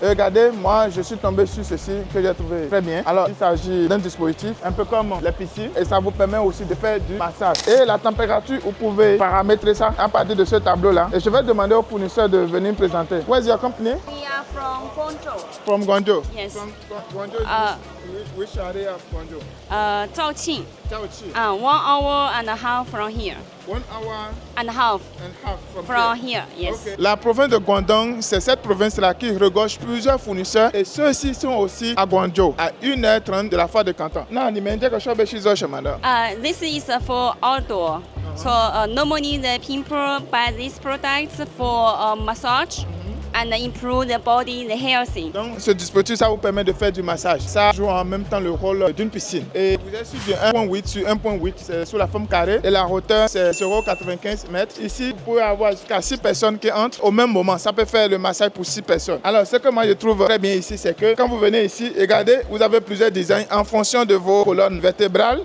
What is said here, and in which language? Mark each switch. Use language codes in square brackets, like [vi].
[fr] Et regardez, moi, je suis tombé sur ceci que j'ai trouvé très bien. Alors, il s'agit d'un dispositif un peu comme les piscines et ça vous permet aussi de faire du massage. Et la température, vous pouvez paramétrer ça à partir de ce tableau-là. Et je vais demander au fournisseur de venir me présenter. [en] Where's your company? We are from Guangzhou. From Guangzhou. Yes. From Guangzou. Which area of Guangzhou? Zhaoqing. Zhaoqing. 1 hour and a half from here. 1 hour And a half and half from here. Yes. Okay. [fr] La province de Guangdong, c'est cette province-là qui regorge plusieurs fournisseurs et ceux-ci sont aussi à Guangzhou, à 1h30 de la foire de Canton. Non, ni mende que shobe shizo shemanda. [en] This is for outdoor. So normally the people buy these products for massage and improve the body, the healthy. [fr] Donc, ce dispositif, ça vous permet de faire du massage. Ça joue en même temps le rôle d'une piscine. Et vous êtes sur du 1.8 sur 1.8, c'est sous la forme carrée. Et la hauteur, c'est 0,95 mètres. Ici, vous pouvez avoir jusqu'à 6 personnes qui entrent au même moment. Ça peut faire le massage pour 6 personnes. Alors, ce que moi je trouve très bien ici, c'est que quand vous venez ici, regardez, vous avez plusieurs designs en fonction de vos colonnes vertébrales.